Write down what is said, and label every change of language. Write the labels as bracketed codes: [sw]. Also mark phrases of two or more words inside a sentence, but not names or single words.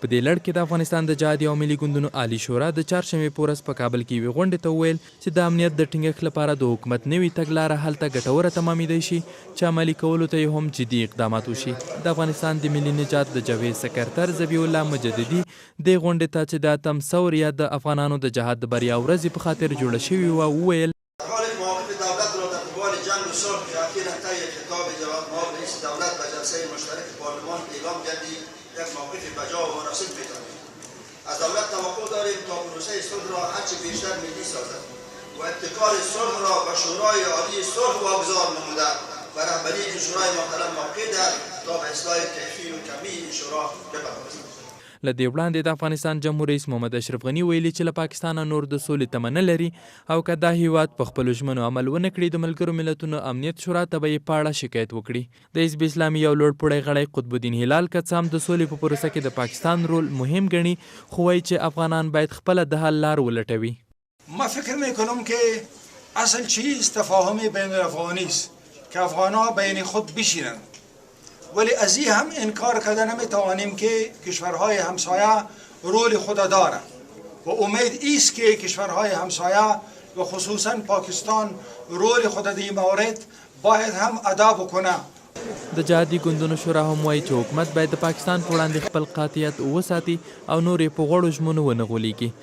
[ps] په دې لړ کې د افغانستان د جهادي او ملي ګوندونو عالي شورا د چهارشنبې په ورځ په کابل کې یوې غونډې ته وویل چې د امنیت د ټینګښت لپاره د حکومت نوې تګلاره هلته ګټوره تمامېدی شي چې عملي کولو ته یې هم جدي اقدامات وشي. د افغانستان د ملي نجات د جبهې سکرتر ذبیح الله مجددي دې غونډې ته چې د اتم ثور یا د افغانانو د جهاد د بریا ورځې په خاطر جوړه شوې وه وویل [fa] دولت را در قبال جنگ و صلح که اخیراً طی خطاب جواب نایب رئیس دولت و جلسه مشترک پارلمان اعلام گردی یک موقف بجا و مناسب بدانیم. از دولت توقع داریم تا پروسه صلح را هرچه بیشتر ملی سازد و ابتکار صلح را به شورای عالی صلح واگذار نموده و رهبری این شورای محترم موقع دهد تا به اصلاح کیفی و کمی این شورا بپردازد. [ps] له دې وړاندې د افغانستان جمهور رئیس محمد اشرف غني ویلي چې له پاکستانه نور د سولې تمه نه لري او که دا هیواد په خپلو ژمنو عمل ونه کړي د ملګرو ملتونو امنیت شورا ته به یې په اړه شکایت وکړي. د حزب اسلامي یو لوړپوړی غړی قطب الدین هلال که څه هم د سولې په پروسه کې د پاکستان رول مهم ګڼي خو وایي چې افغانان باید خپله د حل لار ولټوي. [fa] ما فکر میکنم که اصل چیز تفاهم بین الافغانی است که افغانها بین خود بشینند، ولی از این هم انکار کرده نمیتوانیم که کشورهای همسایه رول خود دارند و امید ایست که کشورهای همسایه و خصوصا پاکستان رول خود در این مورد باید هم ادا بکنه. [ps] د جهادي ګوندونو شورا هم وایي چې حکومت باید د پاکستان په وړاندې خپل قاطعیت وساتي او نور یې په غوړو ژمنو ونه غولیږي.